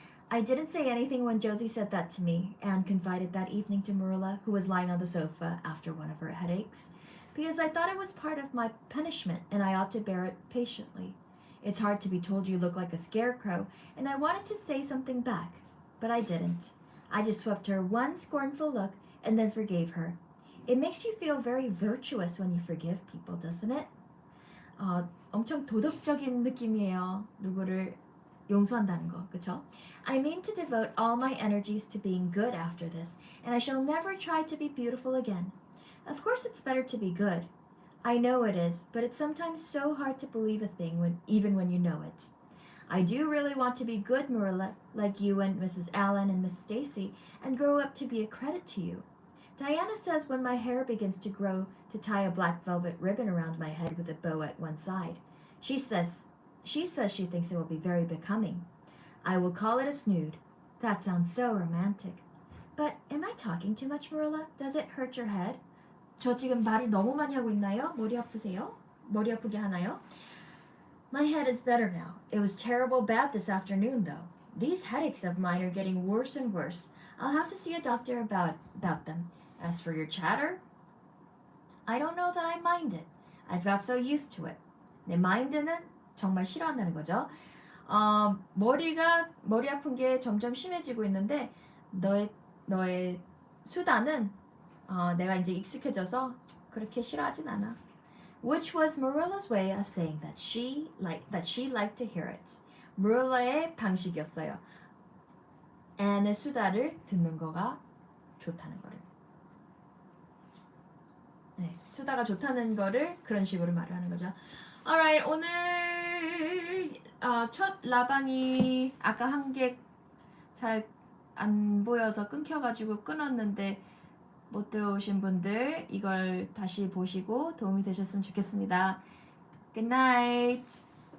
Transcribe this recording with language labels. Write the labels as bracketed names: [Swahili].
[English] I didn't say anything when Josie said that to me, Anne confided that evening to Marilla, who was lying on the sofa after one of her headaches, because I thought it was part of my punishment and I ought to bear it patiently. It's hard to be told you look like a scarecrow, and I wanted to say something back, but I didn't. I just swept her one scornful look and then forgave her. It makes you feel very virtuous when you forgive people, doesn't it? [Korean] 엄청 도덕적인 느낌이에요. 누구를 용서한다는 거, 그쵸? [English] I mean to devote all my energies to being good after this, and I shall never try to be beautiful again. Of course it's better to be good. I know it is, but it's sometimes so hard to believe a thing even when you know it. I do really want to be good, Marilla, like you and Mrs. Allen and Miss Stacy, and grow up to be a credit to you. Diana says when my hair begins to grow to tie a black velvet ribbon around my head with a bow at one side. She says she thinks it will be very becoming. I will call it a snood. That sounds so romantic. But am I talking too much, Marilla? Does it hurt your head? [Korean] 저 지금 말을 너무 많이 하고 있나요? 머리 아프세요? 머리 아프게 하나요? [English] My head is better now. It was terrible bad this afternoon, though. These headaches of mine are getting worse and worse. I'll have to see a doctor about them. As for your chatter, I don't know that I mind it. I've got so used to it. [Korean] 네, mind는 정말 싫어한다는 거죠. 머리 아픈 게 점점 심해지고 있는데 너의 수다는 내가 이제 익숙해져서 그렇게 싫어하진 않아. [English] Which was Marilla's way of saying that she liked to hear it. [Korean] Marilla의 방식이었어요. Anne의 수다를 듣는 거가 좋다는 거를. 네, 수다가 좋다는 거를 그런 식으로 말을 하는 거죠. Alright, 오늘 첫 라방이 아까 한 게 잘 안 보여서 끊겨가지고 끊었는데 못 들어오신 분들 이걸 다시 보시고 도움이 되셨으면 좋겠습니다. [English] Good night.